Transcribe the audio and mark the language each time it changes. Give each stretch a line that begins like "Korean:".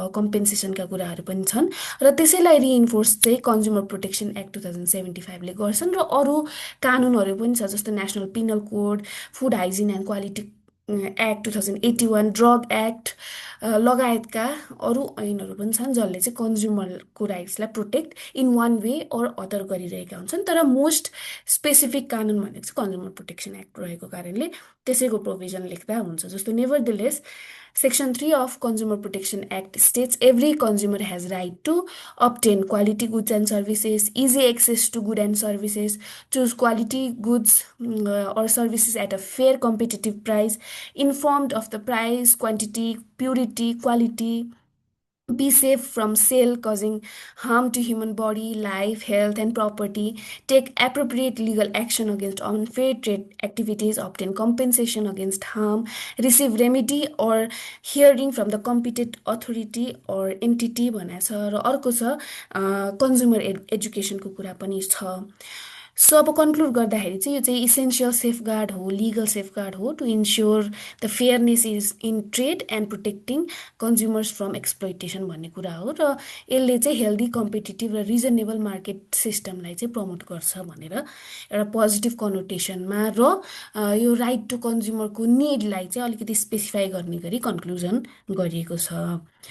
Nepali: कम्पेन्सेसनका कुराहरू पनि छन् र त्यसैलाई रिइन्फोर्स चाहिँ कन्ज्युमर प्रोटेक्सन एक्ट 2075ले गर्छन्। र अरू कानुनहरू पनि छ जस्तो national penal code, food hygiene and quality act 2081, drug act लगायतका अरू ऐनहरू पनि छन् जसले चाहिँ कन्ज्युमरको राइट्सलाई protect in one way or other गरिरहेका हुन्छन्। तर मोस्ट स्पेसिफिक कानुन भनेको चाहिँ कन्ज्युमर प्रोटेक्सन एक्ट रहेको कारणले त्यसैको प्रोभिजन लेख्दा हुन्छ। जस्तो
English: nevertheless Section 3 of Consumer Protection Act states every consumer has right to obtain quality goods and services, easy access to goods and services, choose quality goods or services at a fair competitive price, informed of the price, quantity, purity, quality, be safe from sale causing harm to human body, life, health, and property, take appropriate legal action against unfair trade activities, obtain compensation against harm, receive remedy or hearing from the competent authority or entity
Nepali: भनेको छ। र अर्को छ consumer एजुकेसनको कुरा पनि छ। So अब conclude गर्दाखेरि चाहिँ यो चाहिँ इसेन्सियल सेफगार्ड हो, लिगल सेफगार्ड हो
English: to ensure the fairness is in trade and protecting consumers from exploitation
Nepali: भन्ने कुरा हो। र यसले चाहिँ हेल्दी, कम्पिटेटिभ र रिजनेबल मार्केट सिस्टमलाई चाहिँ प्रमोट गर्छ भनेर एउटा पोजिटिभ कनोटेसनमा र यो राइट टु कन्ज्युमरको निडलाई चाहिँ अलिकति स्पेसिफाई गर्ने गरी कन्क्लुजन गरिएको छ।